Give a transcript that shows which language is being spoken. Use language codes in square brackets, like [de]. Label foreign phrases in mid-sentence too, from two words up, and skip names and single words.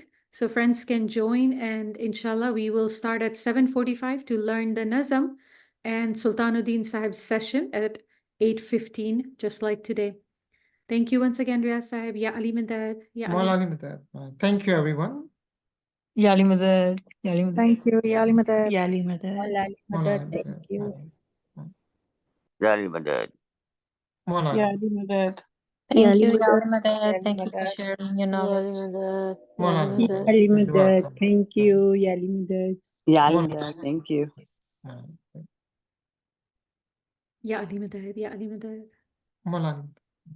[en] So friends can join, and inshallah, we will start at 7:45 to learn the Nazm and Sultanuddin Sahib's session at 8:15, just like today. Thank you once again, Riyaz Sahib. [ur] Ya Ali Madad. Ya Ali. Mawla Ali Madad. [en] Thank you, everyone. [ur] Ya Ali Madad. Ya Ali Madad. [en] Thank you, [ur] Yali Madad. Yali Madad. Mawla Ali [en] Thank [ur] Madad. [en] you. [ur] Yali Madad. Mawla Ya Ali. Ali Madad. [en] Thank you, [ur] Yali Ya Madad. Madad. Yali [en] Thank you for [ur] Madad. [en] sharing your knowledge. [ur] Mawla Ali Madad. Yali [en] You're [ur] Madad. [en] welcome. Thank you, [ur] Yali Madad. [en] Yeah, [ur] Mawla [en] Madad, thank you. [ur] Ali. Ya Ali Madad. Ya Ali Madad. Mawla Ali.